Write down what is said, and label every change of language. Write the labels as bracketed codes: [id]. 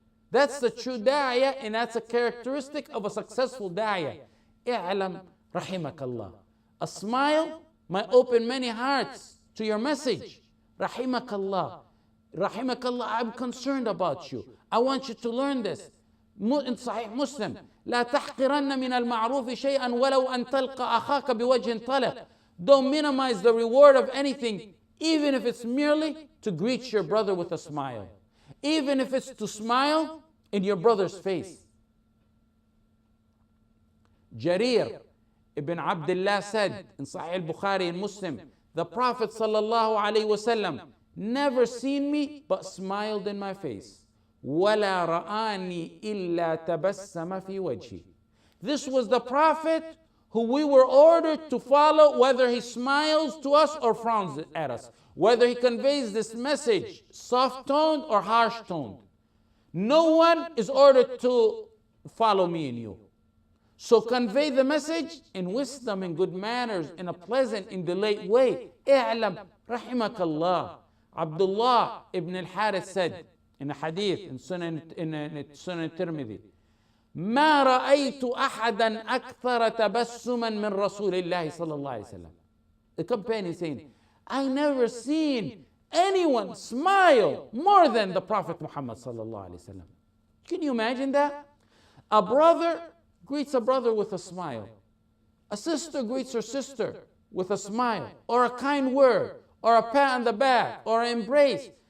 [en] That's the true da'iyah, and that's a characteristic of a successful da'iyah. [ar] I'lam Rahimakallah. [en] A smile might open many hearts to your message. [ar] Rahimakallah. Rahimakallah, [en] I'm concerned about you. I want you to learn this. In Sahih Muslim, [ar] لا تحقرن من المعروف شيئا ولو أن تلقى أخاك بوجه طلق. [en] Don't minimize the reward of anything, even if it's merely to greet your brother with a smile. Even if it's to smile in your brother's face. Jarir Ibn Abdullah said in Sahih al-Bukhari and Muslim, the Prophet sallallahu alaihi wasallam never seen me but smiled in my face. [ar] وَلَا رَآنِي إِلَّا تَبَسَّمَ فِي وَجْهِ. [en] This was the Prophet who we were ordered to follow, whether he smiles to us or frowns at us, whether he conveys this message soft-toned or harsh-toned. No one is ordered to follow me and you. So convey the message in wisdom and good manners, in a pleasant and delayed way. [ar] اعلم رحمك الله. [en] Abdullah ibn al-Harith said in a hadith in Sunan Tirmidhi, [ar] ما رأيت أحدا أكثر تبسما من رسول الله صلى الله عليه وسلم. [en] The companion saying, I never seen anyone smile more than the Prophet Muhammad [ar] صلى الله عليه وسلم. [en] Can you imagine that? A brother greets a brother with a smile. A sister greets her sister with a smile, or a kind word, or a pat on the back, or an embrace.